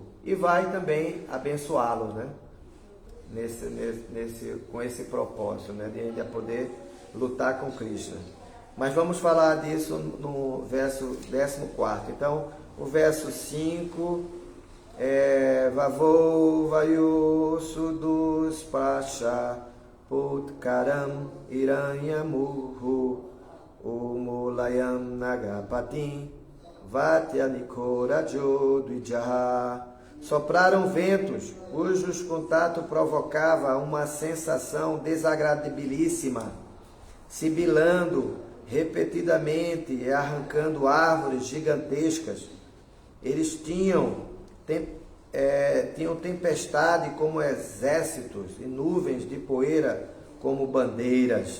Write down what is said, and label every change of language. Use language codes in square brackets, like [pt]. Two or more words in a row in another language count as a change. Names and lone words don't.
[pt] E vai também abençoá-los, né? Com esse propósito, né? De ainda poder lutar com Krishna. Mas vamos falar disso no verso 14. Então, o verso 5 é Vavô Vayu Sudus Pasha Putkaram Iranyamurhu Umulayam Nagapatim Vatyanicorajo Dvijaha. Sopraram ventos, cujos contato provocava uma sensação desagradabilíssima, sibilando repetidamente e arrancando árvores gigantescas. Eles tinham tempestade como exércitos e nuvens de poeira como bandeiras.